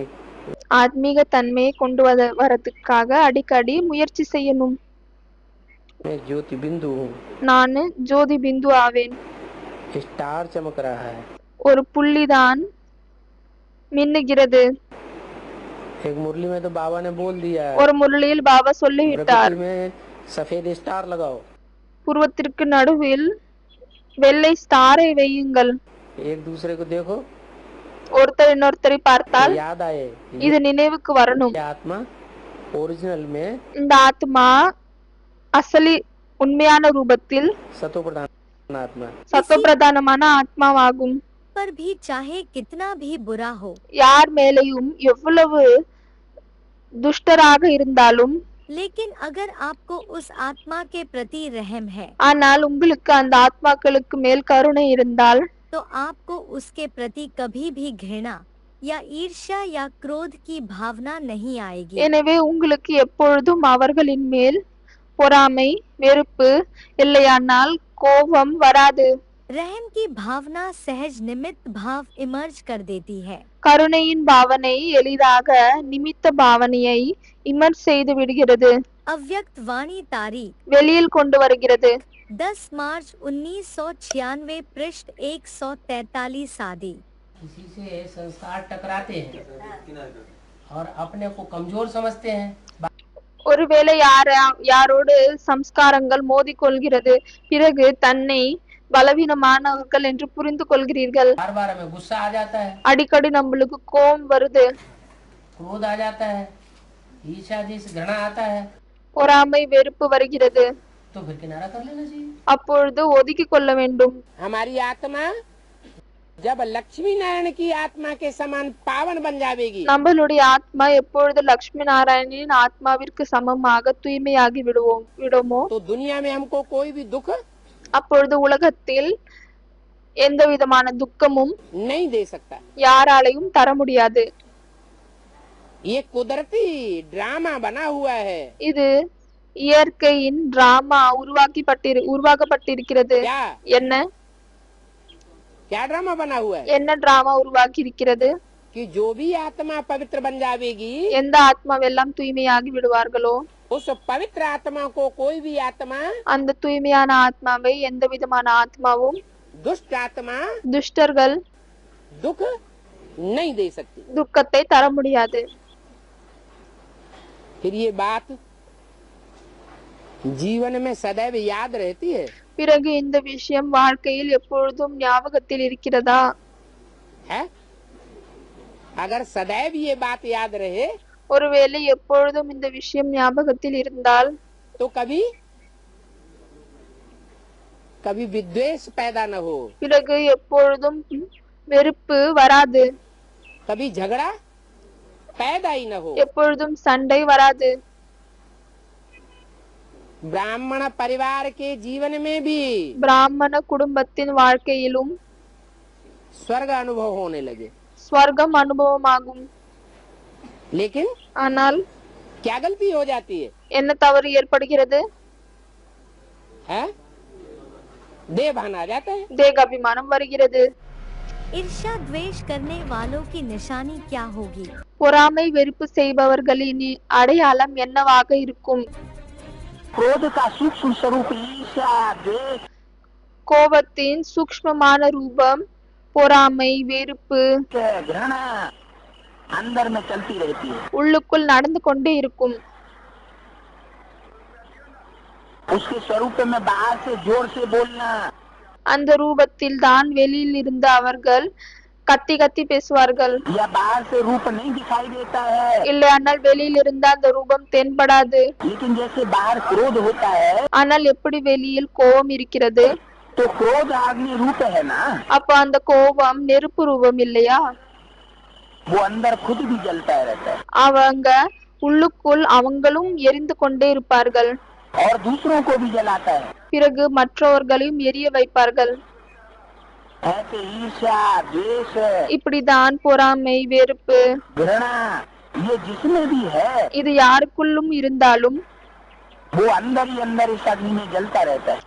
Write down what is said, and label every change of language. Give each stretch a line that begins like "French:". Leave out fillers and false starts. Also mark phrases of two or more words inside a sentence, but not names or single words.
Tamil: ஆத்மீக தன்மையை கொண்டு வரதுக்காக அடிக்கடி முயற்சி செய்யணும்.
Hindi: मैं ज्योति बिंदु हूँ,
Tamil: நான் ஜோதி பிந்து ஆவேன்.
Hindi: स्टार चमक रहा है,
Tamil: ஒரு புள்ளிதான் மின்னுகிறது.
Hindi: एक मुरली में तो बाबा ने बोल दिया है,
Tamil: ஒரு முரளியில் பாபா சொல்லிவிட்டார்,
Hindi: प्रकृति में सफेद स्टार लगाओ,
Tamil: புருவத்திற்கு நடுவில் வெள்ளை ஸ்டாரை வையுங்கள்.
Hindi: एक दूसरे को देखो,
Tamil: ஒருத்தர் இன்னொருத்தரை பார்த்தால்
Hindi: याद आए
Tamil: இது நினைவுக்கு வரணும்.
Hindi: ये आत्मा ओरिजिनल में
Tamil: இந்த ஆத்மா அசலி உண்மையான ரூபத்தில்
Hindi: सतो प्रधान आत्मा,
Tamil: சத்தோபிரதானமான ஆத்மாவாகும்.
Hindi: पर भी चाहे कितना भी बुरा हो,
Tamil: யார் மேலேயும் எவ்வளவு துஷ்டராக இருந்தாலும்,
Hindi: लेकिन अगर आपको उस आत्मा के प्रति रहम है
Tamil: ஆனால் உங்களுக்கு அந்த ஆத்மாக்களுக்கு மேல் கருணை இருந்தால்
Hindi: तो आपको उसके प्रति कभी भी घृणा या ईर्ष्या या क्रोध की भावना नहीं आएगी।
Tamil: எனவே உங்களுக்கு எப்பொழுதும் அவர்களின் மேல் பொறாமை, வெறுப்பு இல்லையானால் கோபம் வராது.
Hindi: रहम की भावना सहज निमित्त भाव इमर्ज कर देती है।
Tamil: கருணையின் பாவனை எளிதாக நிமித்த பாவனையை இமர்ஜ் செய்து விடுகிறது,
Hindi: अव्यक्त वाणी तारीख
Tamil: வெளியில் கொண்டு வருகிறது.
Hindi: 10 मार्च 1996 पृष्ठ 143 आदि। किसी से संस्कार टकराते हैं और अपने को कमजोर समझते हैं।
Tamil: ஒருவேளை யாரோடு சம்ஸ்காரங்கள் மோதிக்கொள்கிறது, பிறகு தன்னை பலவீனமானவர்கள் என்று புரிந்து கொள்கிறீர்கள்.
Hindi: बार बार हमें गुस्सा आ जाता है,
Tamil: அடிக்கடி நம்மளுக்கு கோபம் வருது,
Hindi: क्रोध आ जाता है, ईर्ष्या जैसी घृणा आता है,
Tamil: பொறாமை வெறுப்பு வருகிறது.
Hindi: तो फिर किनारा कर लेना चाहिए।
Tamil: அப்பொழுது ஒதுக்கி கொள்ள வேண்டும்.
Hindi: हमारी आत्मा जब लक्ष्मी नारायण की आत्मा के समान पावन बन जाएगी,
Tamil: நம்மளுடைய ஆத்மா எப்பொழுது லட்சுமி நாராயணனின் ஆத்மாவிற்கு சமமாக தூய்மையாகி விடுமோ,
Hindi: तो दुनिया में हमको कोई भी दुख
Tamil: அப்பொழுது உலகத்தில் எந்த விதமான துக்கமும்
Hindi: नहीं दे सकता।
Tamil: யாராலையும் தர முடியாது.
Hindi: ये कुदरती ड्रामा बना हुआ है।
Tamil: இது இயற்கையின் டிராமா உருவாக்கப்பட்டிருக்கிறது.
Hindi: क्या
Tamil: என்ன
Hindi: क्या ड्रामा बना हुआ है
Tamil: என்ன டிராமா உருவாக்கி இருக்கிறது?
Hindi: कि जो भी आत्मा पवित्र बन जाएगी,
Tamil: எந்த ஆத்மாவெல்லாம் தூய்மையாகி விடுவார்களோ,
Hindi: उस पवित्र आत्मा को कोई भी आत्मा,
Tamil: அந்த தூய்மையான ஆத்மாவை எந்த விதமான ஆத்மாவும்,
Hindi: दुष्ट आत्मा
Tamil: துஷ்டர்கள்
Hindi: दुख नहीं दे सकती।
Tamil: துக்கத்தை தர முடியாது.
Hindi: फिर ये बात जीवन में सदैव याद रहती है,
Tamil: பிறகு இந்த விஷயம் வாழ்க்கையில் எப்பொழுதும் ஞாபகத்தில் இருக்கிறதா?
Hindi: है? अगर सदैव ये बात याद रहे
Tamil: ஒருவேளை எப்பொழுதும் இந்த விஷயம் ஞாபகத்தில் இருந்தால்
Hindi: तो कभी कभी विद्वेष पैदा न हो,
Tamil: பிறகு எப்பொழுதும் வெறுப்பு வராது,
Hindi: कभी झगड़ा पैदा ही न हो।
Tamil: எப்பொழுதும் சண்டை வராது.
Hindi: ब्राह्मण परिवार के जीवन में भी
Tamil: பிராமண குடும்பத்தின் வாழ்க்கையிலும்
Hindi: स्वर्ग अनुभव होने लगे।
Tamil: ஸ்வர்க்கம் அனுபவமாகும்.
Hindi: लेकिन
Tamil: ஆனால்
Hindi: क्या गलती हो जाती है,
Tamil: என்ன தவறு ஏற்படுகிறது?
Hindi: है? देह भान आ जाता है।
Tamil: தேகாபிமானம் வருகிறது.
Hindi: ईर्ष्या द्वेष करने वालों की निशानी क्या होगी?
Tamil: பொறாமை வெறுப்பு செய்பவர்களின் அடையாளம் என்னவாக இருக்கும்?
Hindi: क्रोध का सूक्ष्म स्वरूप ईर्ष्या, द्वेष,
Tamil: கோபத்தின் சூக்ஷ்மமான ரூபம் பொறாமை வெறுப்பு
Hindi: घृणा अंदर में चलती रहती है।
Tamil: உள்ளுக்குள் நடந்து கொண்டே இருக்கும்.
Hindi: उसके स्वरूप में बाहर से जोर से बोलना,
Tamil: அந்த ரூபத்தில் தான் வெளியில் இருந்த அவர்கள் கத்தி கத்தி பேசுவார்கள்.
Hindi: या बाहर से रूप नहीं दिखाई देता है,
Tamil: இல்லையானால் வெளியில் இருந்த அந்த ரூபம் தென்படாது.
Hindi: लेकिन जैसे बाहर क्रोध होता है
Tamil: ஆனால் எப்படி வெளியில் கோபம் இருக்கிறது,
Hindi: तो क्रोध अग्नि रूप है ना,
Tamil: அப்ப அந்த கோபம் நெருப்பு ரூபம் இல்லையா?
Hindi: वो अंदर खुद भी जलता रहता है
Tamil: அவங்க உள்ளுக்குள் அவங்களும் எரிந்து கொண்டே இருப்பார்கள்.
Hindi: और दूसरों को भी जलाता है।
Tamil: பிறகு மற்றவர்களையும் எரிய வைப்பார்கள்.
Hindi: ऐसे ईर्ष्या, द्वेष,
Tamil: இப்படிதான் பொறாமை வெறுப்பு
Hindi: घृणा ये जिसमें भी है
Tamil: இது யாருக்குள்ளும் இருந்தாலும்
Hindi: वो अंदर ही अंदर इस अग्नि में जलता रहता है।